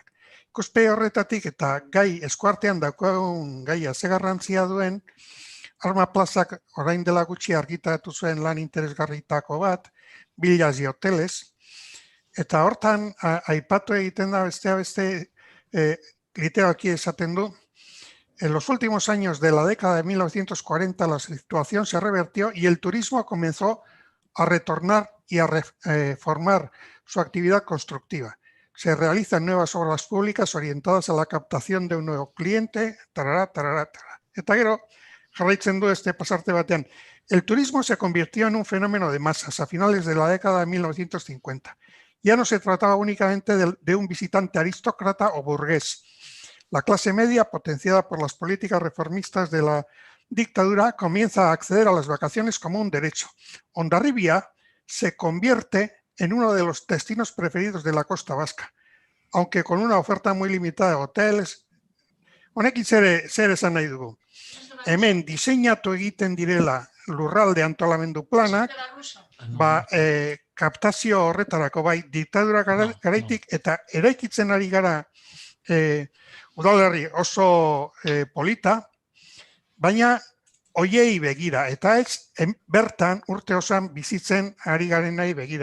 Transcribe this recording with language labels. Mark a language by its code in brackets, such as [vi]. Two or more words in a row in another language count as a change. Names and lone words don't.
[eu] Ikuspegi horretatik eta gai eskuartean daukagun gaia ze garrantzia duen, Arma Plazak orain dela gutxi argitaratu zuen lan interesgarritako bat, Villas y Hoteles, eta hortan aipatu egiten da beste literalki esaten du, [es] en los últimos años de la década de 1940 la situación se revertió y el turismo comenzó a retornar y a reformar su actividad constructiva. Se realizan nuevas obras públicas orientadas a la captación de un nuevo cliente, [eu] Eta gero, jarraitzen du pasarte batean. [es] El turismo se convirtió en un fenómeno de masas a finales de la década de 1950. Ya no se trataba únicamente de un visitante aristócrata o burgués. La clase media, potenciada por las políticas reformistas de la dictadura, comienza a acceder a las vacaciones como un derecho. Hondarribia se convierte en uno de los destinos preferidos de la costa vasca, aunque con una oferta muy limitada de hoteles. [eu] Honekin zer esan nahi dugu. Hemen diseinatu egiten direla lurralde antolamendu planak, kaptazio horretarako bai diktadura garaitik eta eraikitzen ari gara udalerri oso polita, baina hoiei begira, eta ez bertan urte osan bizitzen ari garen nahi begira.